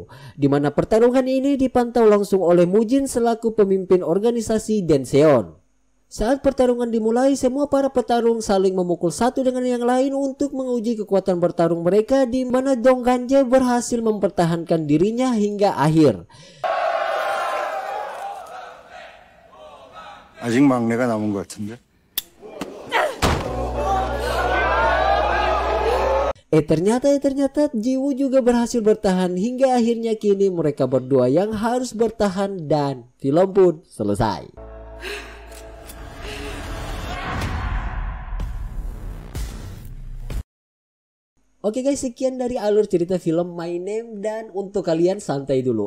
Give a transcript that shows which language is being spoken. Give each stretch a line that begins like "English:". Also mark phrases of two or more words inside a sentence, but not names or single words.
Indonesian: Di mana pertarungan ini dipantau langsung oleh Mujin selaku pemimpin organisasi Denseon. Saat pertarungan dimulai, semua para petarung saling memukul satu dengan yang lain untuk menguji kekuatan bertarung mereka, di mana Dong Ganje berhasil mempertahankan dirinya hingga akhir.
Korean: 아직 막내가 남은 것 같은데.
Indonesian: Ternyata Jiwoo juga berhasil bertahan hingga akhirnya kini mereka berdua yang harus bertahan dan film pun selesai. Oke guys, sekian dari alur cerita film My Name, dan untuk kalian santai dulu.